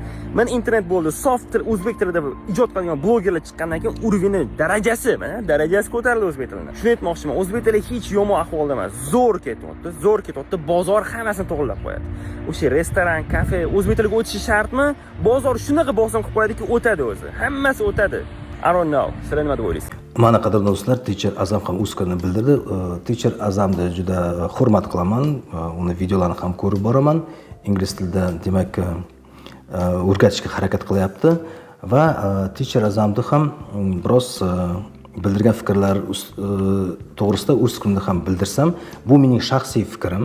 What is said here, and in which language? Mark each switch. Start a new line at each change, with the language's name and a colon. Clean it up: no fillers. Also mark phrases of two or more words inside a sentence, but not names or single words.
Uzbek: Mana internet bo'ldi, sof til, o'zbek tilida ijod qilgan blogerlar chiqqandan keyin urvini darajasi ko'tarildi o'zbek tilining. Shuni aytmoqchiman, o'zbek tili hech yomon ahvolda emas, zo'r ketyapti, bozor hammasini to'g'rilab qo'yadi. O'sha restoran, kafe o'zbek tiliga o'tishi shartmi? Bozor shunaqa bosim qilib qo'yadiki, o'tadi o'zi. Hammasi o'tadi.
English: I don't know.
Uzbek: Sizlar nima deb o'ylaysiz? Mana qadrli do'stlar, Teacher Azam ham o'z fikrini bildirdi. Teacher Azamni juda hurmat qilaman. Uni videolarini ham ko'rib boraman. Ingliz tilida, demak, o'rgatishga harakat qilyapti va Teacher Azamni ham biroz bildirgan fikrlar to'g'risida o'z fikrimni ham bildirsam, bu mening shaxsiy fikrim.